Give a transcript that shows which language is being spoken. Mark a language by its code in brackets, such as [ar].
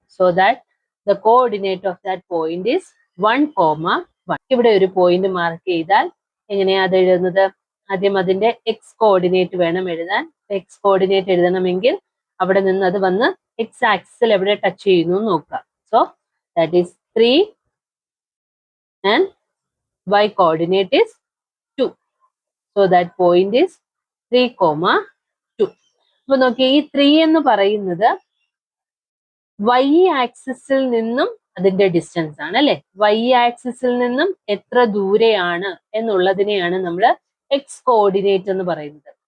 [en] So that the coordinate of that point is 1,1. [ml] ഇവിടെ ഒരു point mark ചെയ്താൽ എങ്ങനെയാ അത് എഴുതുന്നത്? ആദ്യം അതിന്റെ എക്സ് കോർഡിനേറ്റ് വേണം എഴുതാൻ. എക്സ് കോർഡിനേറ്റ് എഴുതണമെങ്കിൽ അവിടെ നിന്ന് അത് വന്ന് എക്സ് ആക്സിസിൽ എവിടെ ടച്ച് ചെയ്യുന്നു നോക്കുക. [en] So that is 3 and y coordinate is 2. So that point is 3,2. [ml] അപ്പൊ നോക്കി, ഈ 3 എന്ന് പറയുന്നത് വൈ ആക്സിസിൽ നിന്നും അതിന്റെ ഡിസ്റ്റൻസ് ആണ് അല്ലെ? വൈ ആക്സിസിൽ നിന്നും എത്ര ദൂരെയാണ് എന്നുള്ളതിനെയാണ് നമ്മൾ എക്സ് കോർഡിനേറ്റ് എന്ന് പറയുന്നത്.